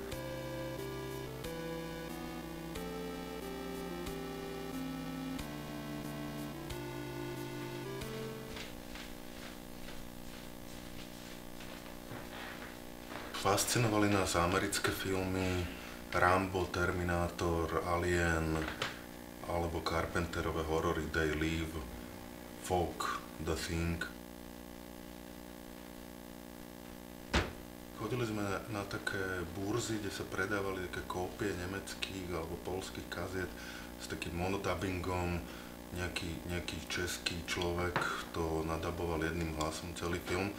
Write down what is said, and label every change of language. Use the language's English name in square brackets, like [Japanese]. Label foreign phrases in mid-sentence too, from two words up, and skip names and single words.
[Slovak] Fascinovali nás americké filmy Rambo, Terminátor, Alien alebo Carpenterové horory They Live, Fog, The Thing. Chodili sme na také burzy, kde sa predávali také kópie nemeckých alebo poľských kaziet s takým monodubbingom. Nejaký český človek to nadaboval jedným hlasom celý film.